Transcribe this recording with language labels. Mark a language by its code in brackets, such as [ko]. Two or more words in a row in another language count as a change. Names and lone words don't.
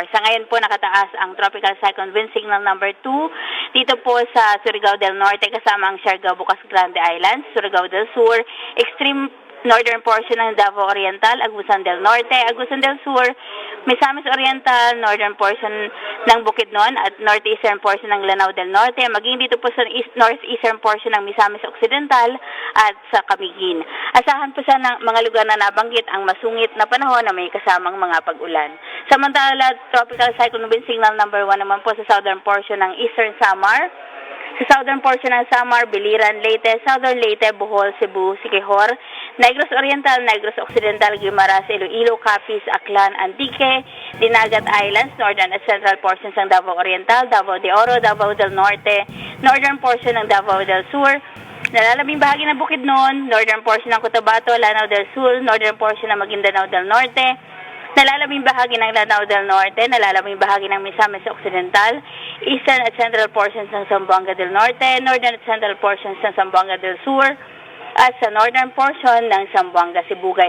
[tl] Sa ngayon po nakataas ang [en] Tropical Cyclone Wind Signal number 2 [tl] dito po sa Surigao del Norte kasama ang Siargao, Bukas Grande Islands, Surigao del Sur, [en] extreme northern portion [tl] ng Davao Oriental, Agusan del Norte, Agusan del Sur, Misamis Oriental, [en] northern portion [tl] ng Bukidnon at [en] northeastern portion [tl] ng Lanao del Norte, maging dito po sa [en] northeastern portion [tl] ng Misamis Occidental at sa Camiguin. Asahan po sa mga lugar na nabanggit ang masungit na panahon na may kasamang mga pag-ulan. Samantala, [en] Tropical Cyclone Wind Signal number 1 [tl] naman po sa [en] southern portion [tl] ng Eastern Samar, sa [en] southern portion [tl] ng Samar, Biliran, Leyte, Southern Leyte, Bohol, Cebu, Siquijor, Negros Oriental, Negros Occidental, Guimaras, Iloilo, Capiz, Aklan, Antique, Dinagat Islands, northern at [en] central portions [tl] ng Davao Oriental, Davao de Oro, Davao del Norte, [en] northern portion [tl] ng Davao del Sur, nalalabing bahagi ng Bukidnon, [en] northern portion [tl] ng Cotabato, Lanao del Sur, [en] northern portion [tl] ng Maguindanao del Norte, nalalabing bahagi ng Lanao del Norte, nalalabing bahagi ng Misamis Occidental, eastern at [en] central portions [tl] ng Zamboanga del Norte, northern at [en] central portions [tl] ng Zamboanga del Sur, at sa [en] northern portion [tl] ng Zamboanga, Sibugay.